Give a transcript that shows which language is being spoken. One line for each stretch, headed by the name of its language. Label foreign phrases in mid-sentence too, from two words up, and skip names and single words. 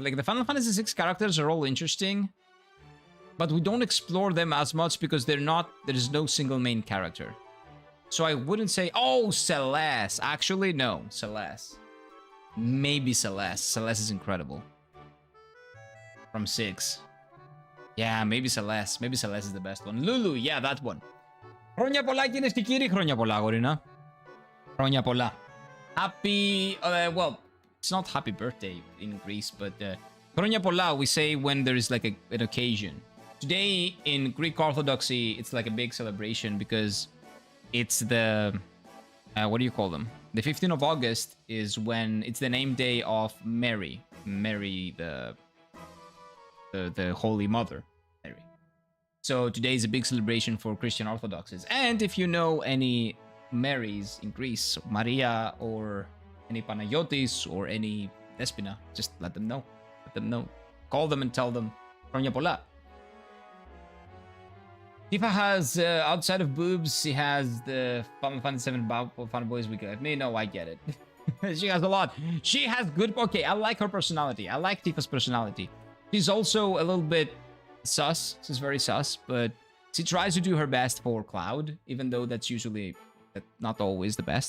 English: Like, the Final Fantasy VI characters are all interesting, but we don't explore them as much because there is no single main character. So I wouldn't say, oh, Celeste. Actually, no, Celeste. Maybe Celeste. Celeste is incredible. From 6. Yeah, maybe Celeste. Maybe Celeste is the best one. Lulu, yeah, that one.
Greek: Χρόνια πολλά, κυρίες και κύριοι. Χρόνια πολλά, αγορίνα. Χρόνια πολλά.
English: Happy, well, it's not happy birthday in Greece, but
Greek: Χρόνια πολλά
English: we say when there is like an occasion. Today in Greek Orthodoxy, it's like a big celebration because it's the, what do you call them? The 15th of August is when it's the name day of Mary. Mary, the Holy Mother, Mary. So today is a big celebration for Christian Orthodoxes. And if you know any Marys in Greece, Maria or any Panayotis or any Despina, just let them know. Let them know. Call them and tell them,
Greek: Χρόνια πολλά.
English: Tifa has, outside of boobs, she has the Final Fantasy VII fanboys we get. Me, no, I get it. She has a lot. She has good... Okay, I like her personality. I like Tifa's personality. She's also a little bit sus. She's very sus, but she tries to do her best for Cloud, even though that's usually not always the best.